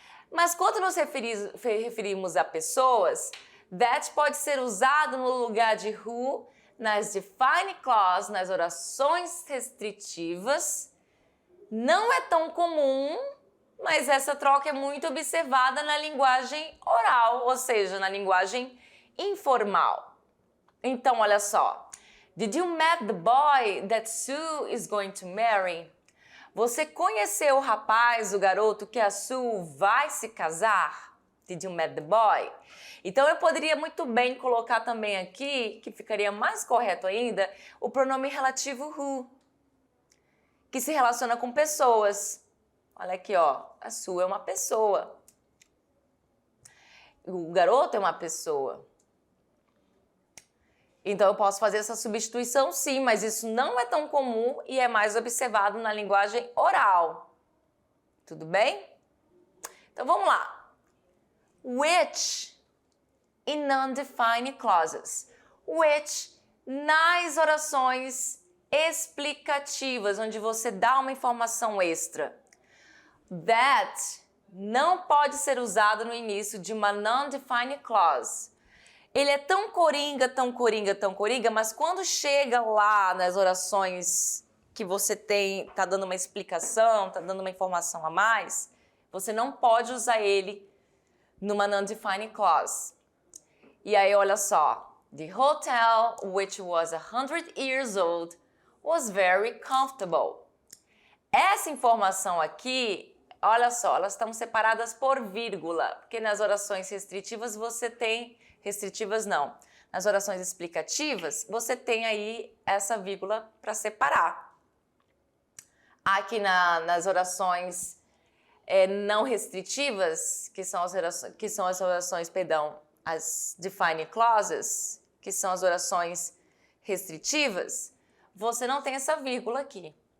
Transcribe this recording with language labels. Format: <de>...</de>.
<pt>Mas quando nos referimos a pessoas, that pode ser usado no lugar de who nas define clause, nas orações restritivas. Não é tão comum, mas essa troca é muito observada na linguagem oral, ou seja, na linguagem informal. Então, olha só.</pt> <en>Did you meet the boy that Sue is going to marry?</en> <pt>Você conheceu o rapaz, o garoto que a Sue vai se casar?</pt> <en>Did you meet the boy?</en> <pt>Então, eu poderia muito bem colocar também aqui, que ficaria mais correto ainda, o pronome relativo who, que se relaciona com pessoas. Olha aqui, ó. A Sue é uma pessoa. O garoto é uma pessoa. Então, eu posso fazer essa substituição sim, mas isso não é tão comum e é mais observado na linguagem oral. Tudo bem? Então, vamos lá.</pt> <en>Which in non-defined clauses.</en> <pt>Which nas orações explicativas, onde você dá uma informação extra. That não pode ser usado no início de uma non-defined clause. Ele é tão coringa, mas quando chega lá nas orações que você tá dando uma explicação, tá dando uma informação a mais, você não pode usar ele numa non-defined clause. E aí, olha só.</pt> <en>The hotel, which was 100 years old, was very comfortable.</en> <pt>Essa informação aqui, olha só, elas estão separadas por vírgula, porque nas orações restritivas você tem... Restritivas não. Nas orações explicativas, você tem aí essa vírgula para separar. Aqui nas orações não restritivas, que são as orações, as defined clauses, que são as orações restritivas, você não tem essa vírgula aqui.</pt>